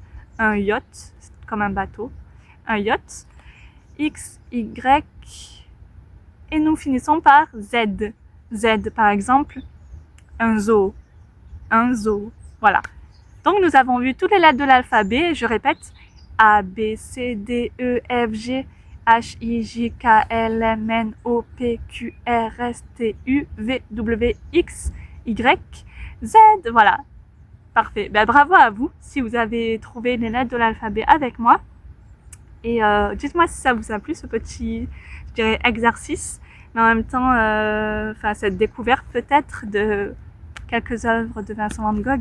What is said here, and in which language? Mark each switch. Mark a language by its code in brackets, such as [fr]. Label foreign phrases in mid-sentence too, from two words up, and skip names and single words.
[fr] Un yacht, c'est comme un bateau. Un yacht. X, Y. Et nous finissons par Z. Z, par exemple. Un zoo. Un zoo. Voilà. Donc, nous avons vu toutes les lettres de l'alphabet. Je répète. A, B, C, D, E, F, G, H, I, J, K, L, M, N, O, P, Q, R, S, T, U, V, W, X, Y, Z. Voilà. Parfait. Ben, bravo à vous si vous avez trouvé les lettres de l'alphabet avec moi. Et dites-moi si ça vous a plu, ce petit dirais, exercice, mais en même temps, cette découverte peut-être de quelques œuvres de Vincent van Gogh.